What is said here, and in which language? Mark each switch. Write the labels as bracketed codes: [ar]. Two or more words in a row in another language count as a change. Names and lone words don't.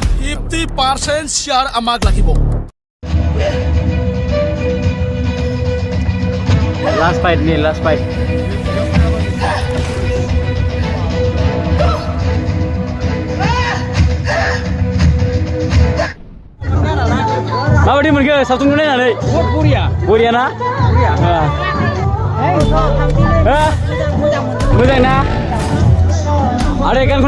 [as] 50% share আমাক লাগিব [en] last fight [brx] nih [en] last fight [brx] माबायदि मोनखो सावथुनखौ नायनानै बरिया ना मोजां ना आरो गानखौ